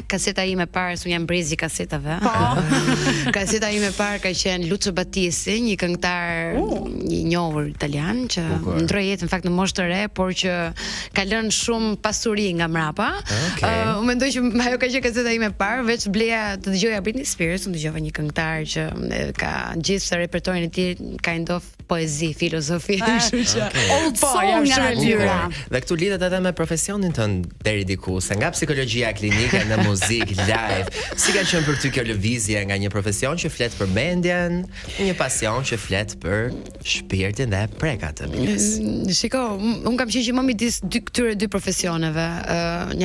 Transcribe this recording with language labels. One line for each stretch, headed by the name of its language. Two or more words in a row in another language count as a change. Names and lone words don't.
Albanian: Kaseta ime e parë, un jam brezi i kasetave. Kaseta ime e parë ka qenë Lucio Battisti, një këngëtar i njohur italian që ndroi jetë në fakt në moshë të re, por që ka lënë shumë pasuri nga mrapa. Unë mendoj që ajo ka qenë kaseta ime e parë, veç bleja të dëgjoja Britney Spears, unë dëgjova një këngëtar që ka gjithë repertorin e tij
English: kind of
Albanian: poezi, filozofi, kështu që
English: old song
Albanian: nga natyra. Dhe këtu lidhet edhe me profesionin tënd deri diku, se nga psikologjia klinike në muzikë live, si ka qenë për ty kjo lëvizje nga një profesion që flet për mendjen, një pasion që flet për shpirtin dhe prekat të mirës? Shiko, unë kam qenë gjithmonë midis këtyre dy profesioneve.